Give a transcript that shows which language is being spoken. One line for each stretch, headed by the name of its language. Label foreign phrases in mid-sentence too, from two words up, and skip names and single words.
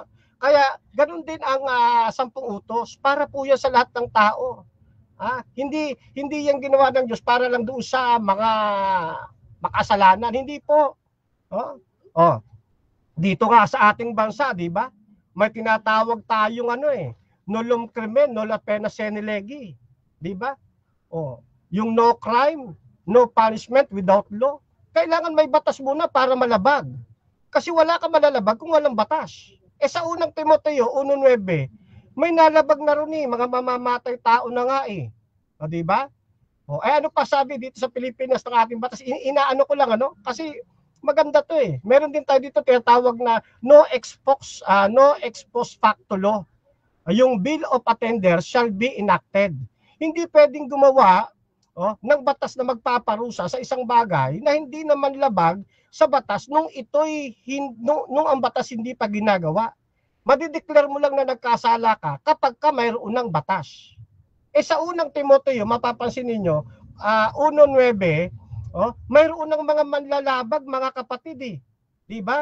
Filipino: Kaya ganun din ang 10 utos, para po yan sa lahat ng tao. Hindi yan ginawa ng Diyos para lang doon sa mga makasalanan. Hindi po. Dito nga sa ating bansa, di ba? May tinatawag tayong
Latin: nulum crimen, nulla pena sine lege,
Filipino: di ba?
English: Yung no crime, no punishment without law.
Filipino: Kailangan may batas muna para malabag. Kasi wala ka malalabag kung walang batas. Sa unang Timoteo 1:9, may nalabag na rin mga mamamatay tao na nga di ba? Ano pa sabi dito sa Pilipinas ng ating batas? Inaano ko lang kasi maganda to Meron din tayo dito tinatawag na
English: no ex post facto law. Yung Bill of Attainder shall be enacted.
Filipino: Hindi pwedeng gumawa ng batas na magpaparusa sa isang bagay na hindi naman labag sa batas nung nung ang batas hindi pa ginagawa. Madideclare mo lang na nagkasala ka kapag ka mayroon ng batas. Sa unang Timoteo, mapapansin ninyo, 1:9, mayroon ng mga manlalabag, mga kapatid di ba?